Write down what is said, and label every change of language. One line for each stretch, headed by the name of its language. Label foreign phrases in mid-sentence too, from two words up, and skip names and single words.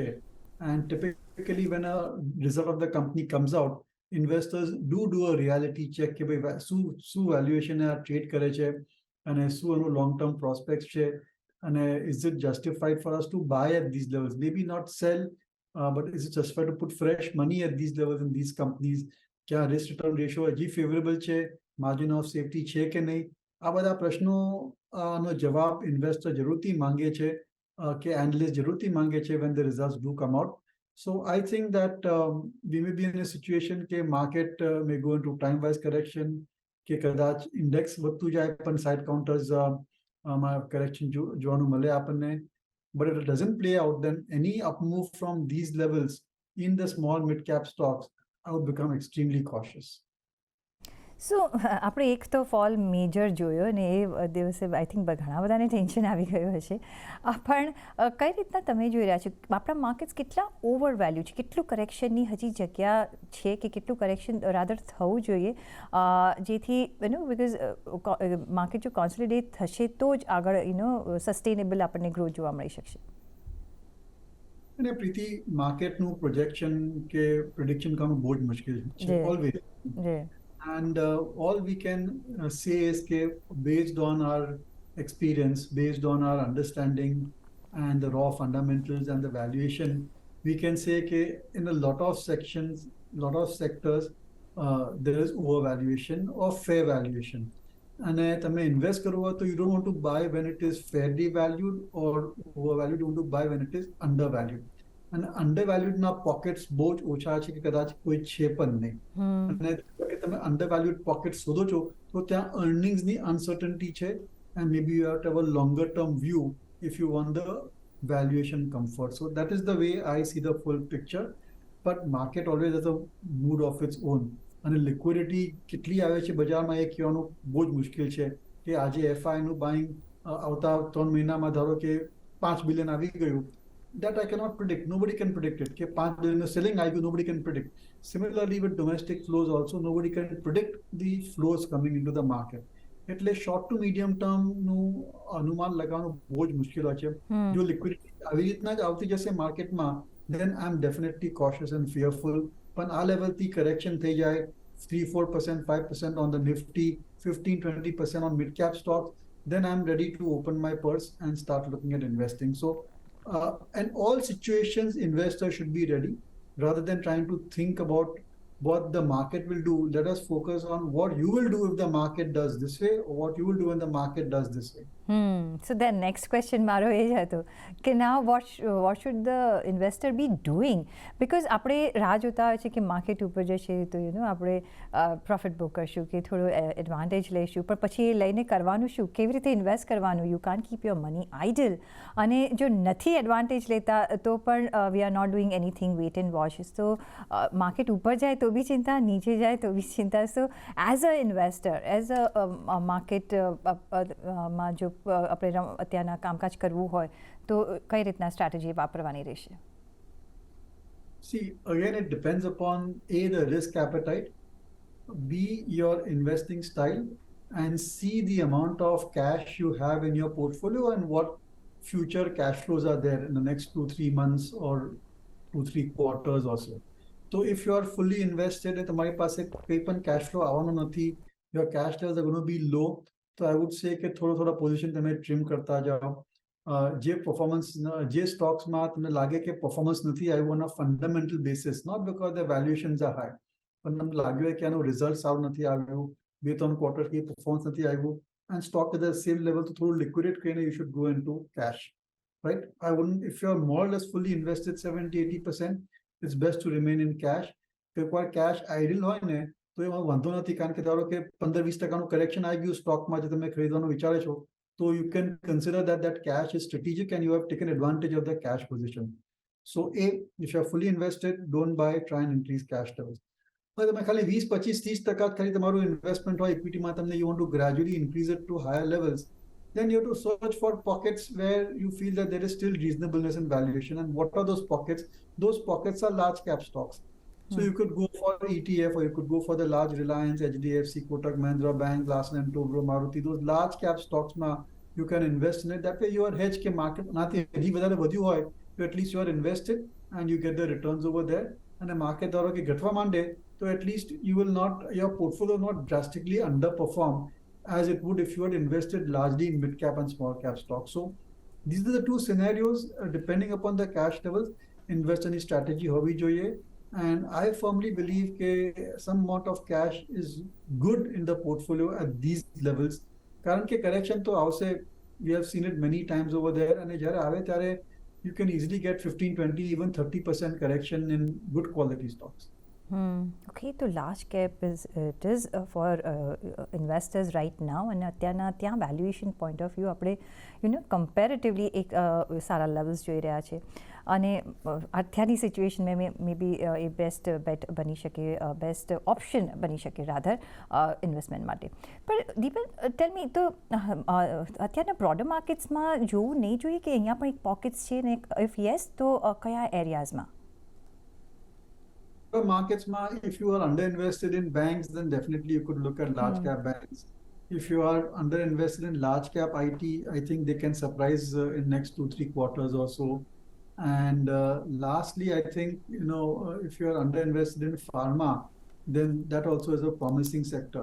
English: And typically when a result of the company comes out, investors do a reality check
Gujarati: કે ભાઈ શું વેલ્યુએશન આ ટ્રેડ કરે છે અને શું એનું
English: long term prospect
Gujarati: છે અને
English: is it justified for us to buy at these levels, may be not sell, but is it justified to put fresh money at these levels in these companies?
Gujarati: ક્યાં
English: risk return ratio
Gujarati: હજી ફેવરેબલ છે,
English: margin of safety
Gujarati: છે કે નહીં? આ બધા પ્રશ્નો નો જવાબ ઇન્વેસ્ટર જરૂરથી માંગે છે કે એનાલિસ્ટ જરૂરથી માંગે છે
English: when the results do come out. So I think that we may be in a situation કે market may go into time wise correction,
Gujarati: કે કદાચ ઇન્ડેક્સ વધતું જાય પણ
English: side counters
Gujarati: માં કરેક્શન જોવાનું મળે આપણને.
English: But if it doesn't play out, then any up move from these levels in the small mid cap stocks, I would become extremely cautious.
Gujarati: સો આપણે એક તો
English: fall major
Gujarati: જોયો ને એ દિવસે
English: I think
Gujarati: ઘણા બધાને ટેન્શન આવી ગયું હશે. પણ કઈ રીતના તમે જોઈ રહ્યા છો આપણા માર્કેટ્સ કેટલા ઓવર વેલ્યુ છે? કેટલું કરેક્શનની હજી જગ્યા છે કે કેટલું
English: correction rather
Gujarati: થવું જોઈએ જેથી
English: because market
Gujarati: જો કોન્સોલિડેટ થશે તો જ આગળ સસ્ટેનેબલ આપણને ગ્રોથ જોવા મળી શકશે? અને પ્રીતિ, માર્કેટનું પ્રોજેક્શન કે પ્રિડિક્શન કરવાનું બહુ જ મુશ્કેલ છે ઓલવેઝ.
English: And all we can say is that based on our experience, based on our understanding and the raw fundamentals and the valuation, we can say that in a lot of sections, lot of sectors, there is overvaluation or fair valuation. And
Gujarati: તમે invest કરવો હોય તો
English: you don't want to buy when it is fairly valued or overvalued. You want to buy when it is undervalued.
Gujarati: અને અંડરવેલ્યુડના પોકેટ્સ બહુ જ ઓછા છે કે કદાચ કોઈ છે પણ નહીં. અને તમે અંડરવેલ્યુડ પોકેટ શોધો છો તો ત્યાં અર્નિંગ્સની અનસર્ટનિટી છે
English: And may be you have to have a longer term view if you want the valuation comfort. So that is the way I see the full picture. But market always has a mood of its own.
Gujarati: અને લિક્વિડિટી કેટલી આવે છે બજારમાં એ કહેવાનું બહુ જ મુશ્કેલ છે કે આજે એફઆઈનું બાઇંગ આવતા 3 મહિનામાં ધારો કે 5 બિલિયન આવી ગયું.
English: That I cannot predict. Nobody can predict it. Ke 5 billion selling IPO, nobody can predict. Similarly with domestic flows also, nobody can predict the flows coming into the market.
Gujarati: એટલે
English: short to medium term
Gujarati: નું અનુમાન લગાવવાનું બહુ જ મુશ્કેલ હોય છે. જો લિક્વિડિટી આવી રીતના જ આવતી જશે માર્કેટમાં,
English: then I'm definitely cautious and fearful.
Gujarati: પણ આ લેવલથી કરેક્શન થઈ જાય
English: 3-4%, 5% on the Nifty, 15-20% on mid cap stocks, then I'm ready to open my purse and start looking at investing. So in all situations, investors should be ready. Rather than trying to think about what the market will do, let us focus on what you will do if the market does this way or what you will do when the market does this way. So the next question
Gujarati: મારો એ જ હતો કે
English: now what should the investor be doing?
Gujarati: Because આપણે રાહ જોતા હોય છે કે માર્કેટ ઉપર જશે તો આપણે
English: profit book
Gujarati: કરશું કે થોડું એડવાન્ટેજ લઈશું, પણ પછી એ લઈને કરવાનું શું? કેવી રીતે ઇન્વેસ્ટ કરવાનું?
English: You can't keep your money idle.
Gujarati: અને જો નથી એડવાન્ટેજ લેતા તો પણ
English: we are not doing anything, wait and watch.
Gujarati: તો માર્કેટ ઉપર જાય તો બી ચિંતા, નીચે જાય તો બી ચિંતા.
English: So as an investor, as a
Gujarati: માર્કેટમાં જો આપણે અત્યારના કામકાજ કરવું હોય તો કઈ રીતના સ્ટ્રેટેજી વાપરવાની રહેશે?
English: See, again, it depends upon A, the risk appetite, B, your investing style, and C, the amount of cash you have in your portfolio and what future cash flows are there in the next 2-3 months or 2-3 quarters or so. So if you are fully invested and
Gujarati: તમારી પાસે કોઈ પણ
English: cash flow
Gujarati: આવવાનો નથી,
English: your cash levels are going to be low, so I would say
Gujarati: કે થોડા પોઝિશન તમે ટ્રીમ કરતા જાઓ. જે પરફોર્મન્સ જે સ્ટોક્સમાં તમને લાગે કે પરફોર્મન્સ નથી આવ્યું
English: on a fundamental basis, not because the valuations are high,
Gujarati: પણ તમને લાગ્યું કે આનું રિઝલ્ટ સારું નથી આવ્યું, 2-3 ક્વાર્ટરથી પરફોર્મન્સ નથી આવ્યું,
English: and stock at the same level
Gujarati: તો થોડું
English: liquidate
Gujarati: કરીને
English: you should go into cash, right? I wouldn't, if you're more or less fully invested 70-80%, it's best to remain in cash.
Gujarati: એકવાર
English: cash idle
Gujarati: હોય ને તો એમાં વાંધો નથી, કારણ કે ધારો કે 15-20% કરેક્શન આવી ગયું સ્ટોકમાં જે તમે ખરીદવાનું વિચારે છો,
English: so you can consider that cash is strategic and you have taken advantage of the cash position. So if you are fully invested, don't buy, try and increase cash levels. But
Gujarati: તમે ખાલી 20-25-30% ખાલી તમારું ઇન્વેસ્ટમેન્ટ હોય ઇક્વિટીમાં, તમને
English: you want to gradually increase it to higher levels, then you have to search for pockets where you feel that there is still reasonableness in valuation. And what are those pockets? Those pockets are large cap stocks. So you could go for ETF, or you could go for the large Reliance, HDFC, Kotak Mahindra Bank, Larsen & Toubro, Maruti, those large cap stocks you can invest in it. That way you are hedged
Gujarati: કે માર્કેટ નથી હજી વધારે વધ્યું હોય તો
English: at least you are invested and you get the returns over there. And the market
Gujarati: ધારો કે ઘટવા માંડે
English: so at least you will not, your portfolio will not drastically underperform as it would if you had invested largely in mid cap and small cap stocks. So these are the two scenarios, depending upon the cash levels, invest any strategy
Gujarati: હોવી જોઈએ.
English: And I firmly believe that some amount of cash is good in the portfolio at these levels.
Gujarati: કારણ કે correction તો આવશે,
English: we have seen it many times over there, and
Gujarati: જ્યારે આવે ત્યારે
English: you can easily get 15-20 even 30% correction in good quality stocks. Okay, so large cap is for investors right now, and
Gujarati: અત્યારના ત્યાં
English: valuation point of view
Gujarati: આપણે comparatively એક સારા levels જોઈ રહ્યા છે, અને અત્યારની સિચ્યુએશનમાં
English: may be
Gujarati: એ
English: best bet
Gujarati: બની શકે,
English: best option
Gujarati: બની શકે રાધર ઇન્વેસ્ટમેન્ટ માટે. પણ દીપન,
English: tell me,
Gujarati: તો અત્યારના બ્રોડર માર્કેટ્સમાં જોવું નહીં જોઈએ કે અહીંયા પણ એક પોકેટ્સ છે ને?
English: if yes
Gujarati: તો કયા એરિયાઝમાં?
English: Markets, if you are underinvested in banks, then definitely you could look at large cap banks. If you are underinvested in large cap IT, I think they can surprise in next 2-3 quarters or so. And lastly, I think if you are underinvested in pharma, then that also is a promising sector.